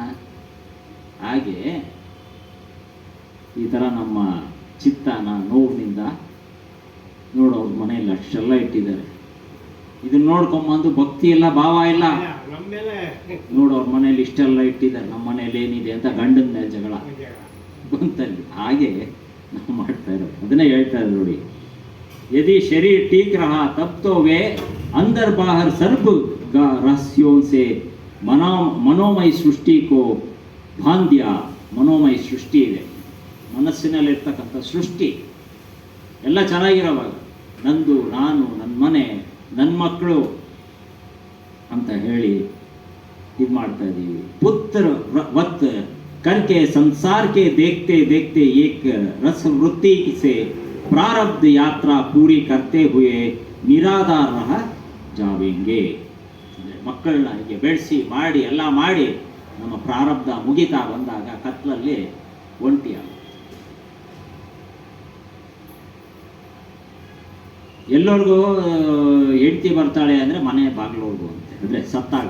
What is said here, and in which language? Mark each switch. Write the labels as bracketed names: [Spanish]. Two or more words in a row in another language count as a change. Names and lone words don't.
[Kannada] ಹಾಗೆ ಈ ಥರ ನಮ್ಮ ಚಿತ್ತನ ನೋವಿನಿಂದ ನೋಡು, ಅವ್ರ ಮನೆಯಲ್ಲಿ ಅಷ್ಟೆಲ್ಲ ಇಟ್ಟಿದ್ದಾರೆ. ಇದನ್ನ ನೋಡ್ಕೊಂಬಂದು ಭಕ್ತಿ ಇಲ್ಲ, ಭಾವ ಇಲ್ಲ. ನೋಡು ಅವ್ರ ಮನೇಲಿ ಇಷ್ಟೆಲ್ಲ ಇಟ್ಟಿದ್ದಾರೆ, ನಮ್ಮ ಮನೇಲಿ ಏನಿದೆ ಅಂತ ಗಂಡನ ಮೇಲೆ ಜಗಳ ಬಂತಲ್ಲಿ. ಹಾಗೆ ನಾವು ಮಾಡ್ತಾ ಇರೋದು ಅದನ್ನೇ ಹೇಳ್ತಾ ಇದ್ರು ನೋಡಿ. [Hindi] यदि शरीर ठीक रहा तब तो वे अंदर बाहर सर्व रहस्यों से मनोमय सृष्टि को बांध दिया. [Kannada] मनोमय ಸೃಷ್ಟಿ ಇದೆ, ಮನಸ್ಸಿನಲ್ಲಿರ್ತಕ್ಕಂಥ ಸೃಷ್ಟಿ ಎಲ್ಲ ಚೆನ್ನಾಗಿರೋವಾಗ ನಂದು, ನಾನು, ನನ್ನ ಮನೆ, ನನ್ನ ಮಕ್ಕಳು ಅಂತ ಹೇಳಿ ಇದು ಮಾಡ್ತಾ ಇದ್ದೀವಿ. [Hindi] ಪುತ್ರ वत करके संसार के देखते देखते एक रस वृत्ति से प्रारब्ध यात्रा पूरी करते हुए निराधार रह जावेंगे. [Kannada] ಮಕ್ಕಳನ್ನ ಹೀಗೆ ಬೆಳೆಸಿ ಮಾಡಿ ಎಲ್ಲ ಮಾಡಿ ನಮ್ಮ ಪ್ರಾರಬ್ಧ ಮುಗಿತಾ ಬಂದಾಗ ಕತ್ಲಲ್ಲಿ ಒಂಟಿಯಾಗುತ್ತೆ. ಎಲ್ಲರಿಗೂ ಹೆಂಡತಿ ಬರ್ತಾಳೆ ಅಂದರೆ ಮನೆ ಬಾಗಿಲೋರ್ಗು ಅಂತೆ, ಅಂದರೆ ಸತ್ತಾಗ.